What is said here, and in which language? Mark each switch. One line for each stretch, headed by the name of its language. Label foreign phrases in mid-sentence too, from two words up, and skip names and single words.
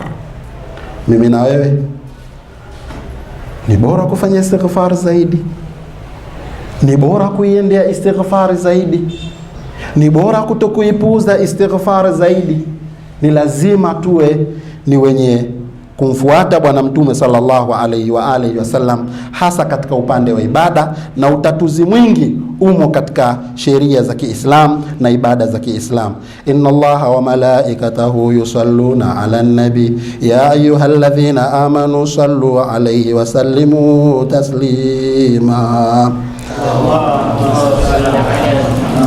Swahili: Mimi na wewe ni bora kufanya istighfar zaidi, ni bora kuiendea istighfar zaidi, ni bora kutokuipuuza istighfar zaidi. Ni lazima tuwe ni wenye kumfuata Bwana Mtume
Arabic: صلى الله عليه وعلى آله وسلم,
Swahili: hasa katika upande wa ibada, na utatuzi mwingi umo katika sheria za Kiislamu na ibada za Kiislamu.
Arabic: إن الله وملائكته يصلون على النبي يا أيها الذين آمنوا صلوا عليه وسلموا تسليما. اللهم صل على